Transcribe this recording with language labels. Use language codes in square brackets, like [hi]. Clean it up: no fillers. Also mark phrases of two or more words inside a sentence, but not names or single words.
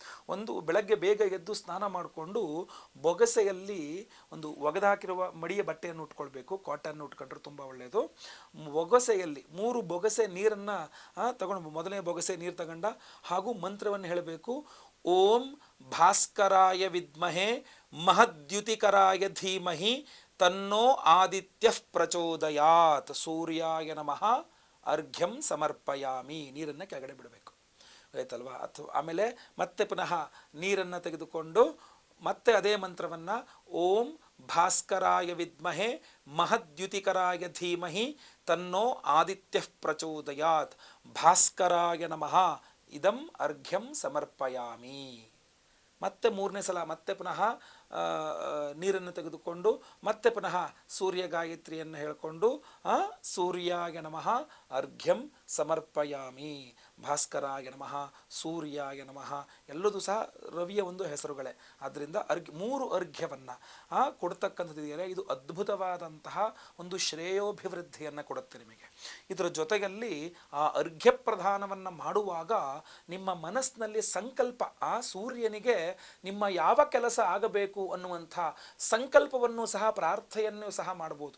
[kn] ಒಂದು ಬೆಳಗ್ಗೆ ಬೇಗ ಎದ್ದು ಸ್ನಾನ ಮಾಡಿಕೊಂಡು ಬೊಗಸೆಯಲ್ಲಿ ಒಂದು ಒಗೆದಾಕಿರುವ ಮಡಿಯ ಬಟ್ಟೆಯನ್ನು ಉಟ್ಕೊಳ್ಬೇಕು, ಕಾಟನ್ ಉಟ್ಕೊಂಡ್ರೆ ತುಂಬ ಒಳ್ಳೆಯದು. ಬೊಗಸೆಯಲ್ಲಿ 3 ಬೊಗಸೆ ನೀರನ್ನು ತಗೊಂಡು, ಮೊದಲನೇ ಬೊಗಸೆ ನೀರು ತಗೊಂಡ ಹಾಗೂ ಮಂತ್ರವನ್ನು ಹೇಳಬೇಕು. [sa] ಓಂ ಭಾಸ್ಕರಾಯ ವಿದ್ಮಹೇ ಮಹದ್ಯುತಿಕರಾಯ ಧೀಮಹಿ ತನ್ನೋ ಆದಿತ್ಯ ಪ್ರಚೋದಯಾತ್ ಸೂರ್ಯಾಯ ನಮಃ ಅರ್ಘ್ಯಂ ಸಮರ್ಪಯಾಮಿ. [kn] ನೀರನ್ನು ಕೆಳಗಡೆ ಬಿಡಬೇಕು, ಆಯ್ತಲ್ವಾ? ಅಥವಾ ಆಮೇಲೆ ಮತ್ತೆ ಪುನಃ ನೀರನ್ನು ತೆಗೆದುಕೊಂಡು ಮತ್ತೆ ಅದೇ ಮಂತ್ರವನ್ನು [sa] ಓಂ ಭಾಸ್ಕರಾಯ ವಿದ್ಮಹೇ ಮಹದ್ಯುತಿಕರಾಯ ಧೀಮಹಿ ತನ್ನೋ ಆದಿತ್ಯ ಪ್ರಚೋದಯಾತ್ ಭಾಸ್ಕರಾಯ ನಮಃ ಇದಂ ಅರ್ಘ್ಯಂ ಸಮರ್ಪಯಾಮಿ. [kn] ಮತ್ತೆ 3ನೇ ಸಲ ಮತ್ತೆ ಪುನಃ ನೀರನ್ನು ತೆಗೆದುಕೊಂಡು ಮತ್ತೆ ಪುನಃ ಸೂರ್ಯ ಗಾಯತ್ರಿಯನ್ನು ಹೇಳಿಕೊಂಡು [sa] ಸೂರ್ಯಾಯ ನಮಃ ಅರ್ಘ್ಯಂ ಸಮರ್ಪಯಾಮಿ, ಭಾಸ್ಕರಾಯ ನಮಃ, ಸೂರ್ಯಾಯ ನಮಃ [kn] ಎಲ್ಲದೂ ಸಹ ರವಿಯ ಒಂದು ಹೆಸರುಗಳೇ. ಆದ್ದರಿಂದ 3 ಅರ್ಘ್ಯವನ್ನು ಕೊಡ್ತಕ್ಕಂಥದ್ದು ಇದು ಅದ್ಭುತವಾದಂತಹ ಒಂದು ಶ್ರೇಯೋಭಿವೃದ್ಧಿಯನ್ನು ಕೊಡುತ್ತೆ ನಿಮಗೆ. ಇದರ ಜೊತೆಯಲ್ಲಿ ಆ ಅರ್ಘ್ಯ ಪ್ರದಾನವನ್ನು ಮಾಡುವಾಗ ನಿಮ್ಮ ಮನಸ್ಸಿನಲ್ಲಿ ಸಂಕಲ್ಪ, ಆ ಸೂರ್ಯನಿಗೆ ನಿಮ್ಮ ಯಾವ ಕೆಲಸ ಆಗಬೇಕು ಅನ್ನುವಂಥ ಸಂಕಲ್ಪವನ್ನು ಸಹ ಪ್ರಾರ್ಥನೆಯನ್ನು ಸಹ ಮಾಡಬಹುದು.